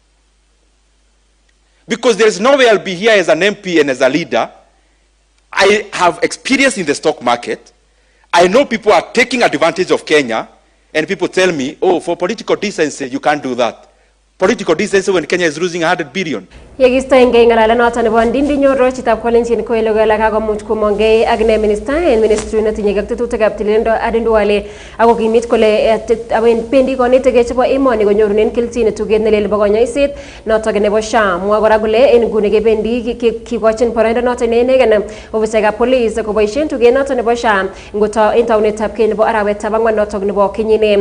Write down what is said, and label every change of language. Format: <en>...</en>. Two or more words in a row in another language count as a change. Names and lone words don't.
<en>Because there is no way I'll be here as an MP and as a leader. I have experience in the stock market. I know people are taking advantage of Kenya, and people tell me, oh, for political decency, you can't do that. Political decency when Kenya is losing 100 billion.</en> <kln>Yegistoenge ngalalet noton nebo ndindinyo chitab kolenjin ko ilegal kakomuch komongei ak ne minister en ministry netinye tetutikab tililindo Aden Duale ako kimit kole bendi konetegei chebo emoni konyorunen kelchin tuget nelel nebo konyoiset notok nebo SHA. Mwa kora kole en nguni kebendi kikochin boroindo noton inegen ofisaekab police koboisien tuget noton nebo SHA ngoto en taunetab keny nebo arawetab ang'wan notok nebo kenyini.</kln>